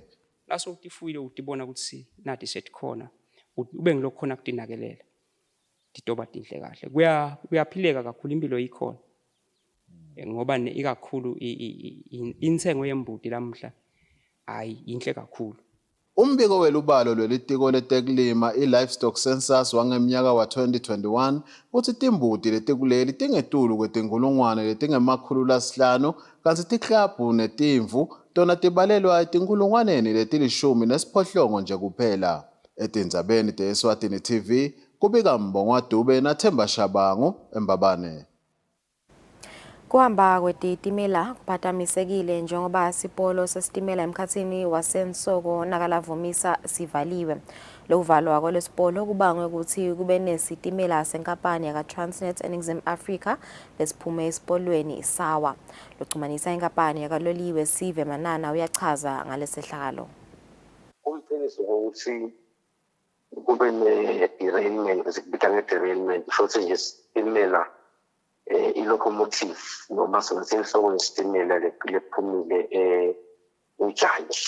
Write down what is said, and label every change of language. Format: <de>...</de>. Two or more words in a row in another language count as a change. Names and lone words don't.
<ss>Laso utifuyile utibona ukuthi nathi setikhona ube ngilokhona kutinakelela. Titoba tinhle kahle kuyaphileka kakhulu impilo ikhona ngoba ikakhulu intsengo yembuti lamhla hayi inhle kakhulu. Umbiko welubalo lwelitiko letekulima i-</ss> <en>livestock census</en> <ss>wangeminyaka wa 2021 uthi timbuti letikuleli tingetulu kwetingulungwane letingemakhulu 5 kanti tiklabhu netimvu tona tibalelwa etingulungwaneni leti18 nje kuphela. Etindzabeni te-Eswatini TV kubika Mbongwa Dube naThemba Shabangu eMbabane. Kuhamba kwetitimela kuphatamisekile njengoba sipolo sesitimela emkhathini wasensoko nakalavumisa sivaliwe. Lokuvalwa kwalesipolo kubangwe ukuthi kube nesitimela senkampani yaka-Transnet eNingizimu Afrika lesiphume esipolweni sawa. Lokuxhumanisa inkampani yakaloliwe Sive Manana uyachaza ngalesehlakalo. Umqiniso ukuthi kube ne-derailment, sikubika nge-derailment, futhi nje isitimela i-locomotive noma singasenhloko yesitimela lephumile uJantshi.</ss>